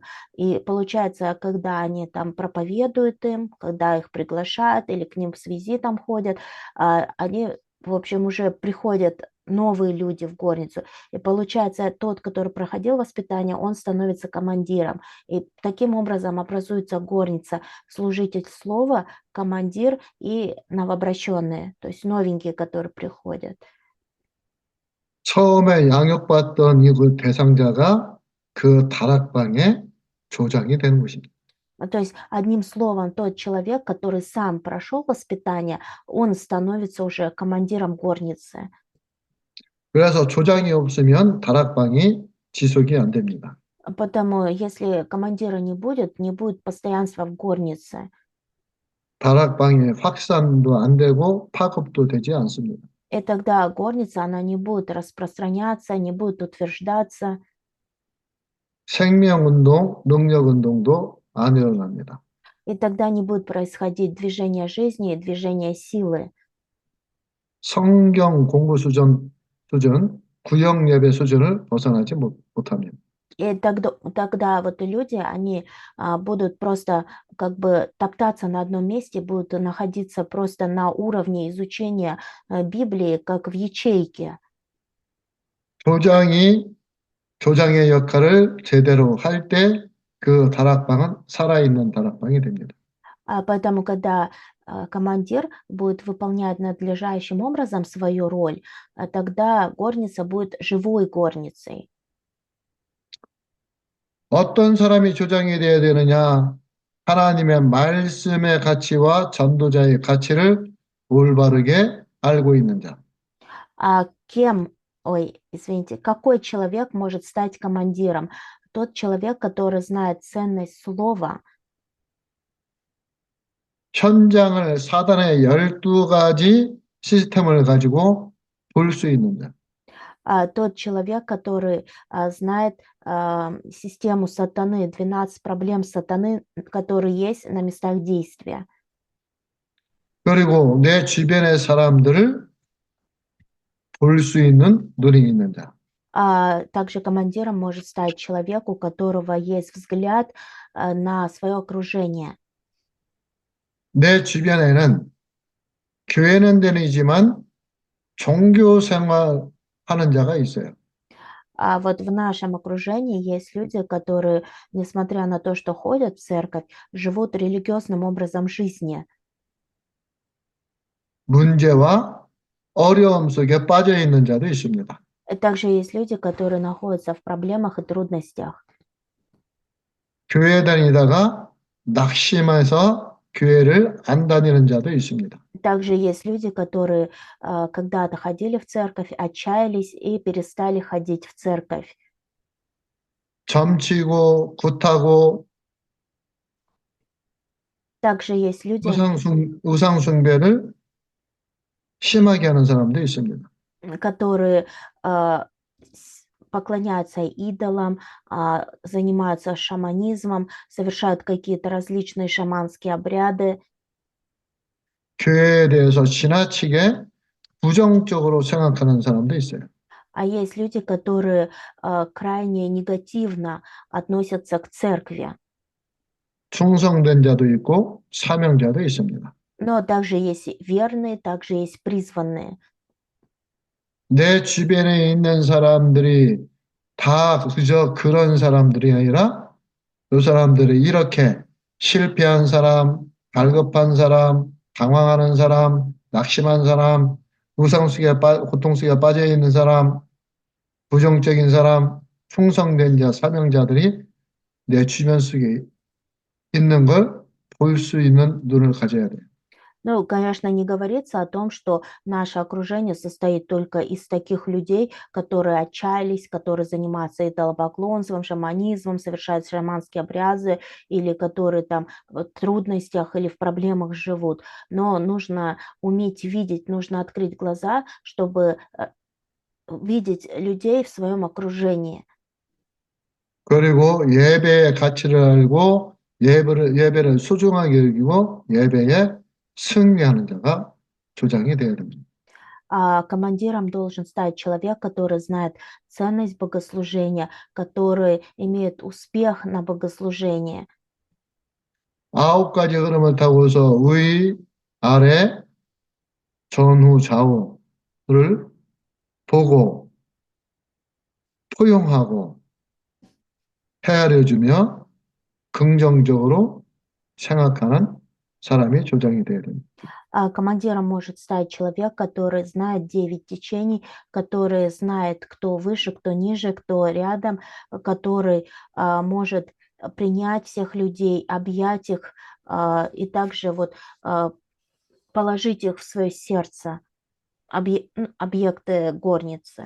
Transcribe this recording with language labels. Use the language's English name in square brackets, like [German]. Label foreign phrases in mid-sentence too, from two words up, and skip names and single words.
[Russian] И получается, когда они там проповедуют им, когда их приглашают или к ним с визитом ходят, они, в общем, уже приходят новые люди в горницу. И получается, тот, который проходил воспитание, он становится командиром. И таким образом образуется горница, служитель слова, командир и новообращенные, то есть новенькие, которые приходят. [Korean] 처음에 양육받던 이 대상자가 그 다락방의 조장이 되는 것입니다. [Russian] То есть, одним словом, тот человек, который сам прошел воспитание, он становится уже командиром горницы. [Korean] 그래서 조장이 없으면 다락방이 지속이 안 됩니다. [Russian] Потому если командира не будет, не будет постоянства в горнице. [Korean] 다락방의 확산도 안 되고 파급도 되지 않습니다. [Russian] И тогда горница, она не будет распространяться, не будет утверждаться, [Korean] 생명운동, 능력운동도 안 일어납니다. [Russian] и тогда не будет происходить движение жизни и движение силы. [Korean] 성경 공부 수준, 구역 예배 수준을 벗어나지 못합니다. [Russian] И тогда вот люди, они будут просто как бы топтаться на одном месте, будут находиться просто на уровне изучения Библии, как в ячейке. [Korean] 교장이 교장의 역할을 제대로 할 때 그 다락방은 살아있는 다락방이 됩니다. [Russian] Поэтому, когда командир будет выполнять надлежащим образом свою роль, тогда горница будет живой горницей. [Korean] 어떤 사람이 조장이 되어야 되느냐? 하나님의 말씀의 가치와 전도자의 가치를 올바르게 알고 있는 자. [Russian] Извините, какой человек может стать командиром? Тот человек, который знает ценность слова, [Korean] 현장을 사단의 12가지 시스템을 가지고 볼 수 있는 자. [Russian] тот человек, который знает систему сатаны, 12 проблем сатаны, которые есть на местах действия. [Korean] 그리고 내 주변의 사람들을 볼 수 있는 눈이 있는 자. [Russian] Также командиром может стать человек, у которого есть взгляд на свое окружение. [Korean] 내 주변에는 교회는 다니지만 종교 생활하는 자가 있어요. [Russian] Вот в нашем окружении есть люди, которые, несмотря на то, что ходят в церковь, живут религиозным образом жизни. [Korean] 문제와 어려움 속에 빠져 있는 자도 있습니다. [Russian] И также есть люди, которые находятся в проблемах и трудностях. [Korean] 교회 다니다가 낙심해서 교회를 안 다니는 자도 있습니다. [Russian] Также есть люди, которые когда-то ходили в церковь, отчаялись и перестали ходить в церковь. [Korean] 점치고 굿하고 [Russian] Также есть люди, [Korean] 우상숭배를 심하게 하는 사람도 있습니다. [Russian] которые поклоняются идолам, занимаются шаманизмом, совершают какие-то различные шаманские обряды. [Korean] 교회에 대해서 지나치게 부정적으로 생각하는 사람도 있어요. [Russian] А есть люди, которые крайне негативно относятся к церкви. [Korean] 충성된 자도 있고 사명자도 있습니다. [Russian] Но также есть верные, также есть призванные. [Korean] 내 주변에 있는 사람들이 다 그저 그런 사람들이 아니라 그 사람들이 이렇게 실패한 사람, 갈급한 사람, 당황하는 사람, 낙심한 사람, 고통 속에 빠져 있는 사람, 부정적인 사람, 충성된 자, 사명자들이 내 주변 속에 있는 걸 볼 수 있는 눈을 가져야 돼요. [Russian] Ну, конечно, не говорится о том, что наше окружение состоит только из таких людей, которые отчаялись, которые занимаются идолопоклонством, шаманизмом, совершают шаманские обряды, или которые там в трудностях или в проблемах живут. Но нужно уметь видеть, нужно открыть глаза, чтобы видеть людей в своем окружении. [Korean] 그리고 예배의 가치를 알고 예배를 소중하게 여기고 예배에 승리하는 자가 조장이 되어야 됩니다. [Russian] Командиром должен стать человек, который знает ценность богослужения, который имеет успех на богослужении. [Korean] 9가지 흐름을 타고서 위, 아래, 전후, 좌우를 보고 포용하고 헤아려주며 긍정적으로 생각하는 사람이 조장이 되어야 됩니다. [Russian] Командиром может стать человек, который знает 9 течений, который знает, кто выше, кто ниже, кто рядом, который может принять всех людей, объять их и также вот положить их в свое сердце, объекты горницы.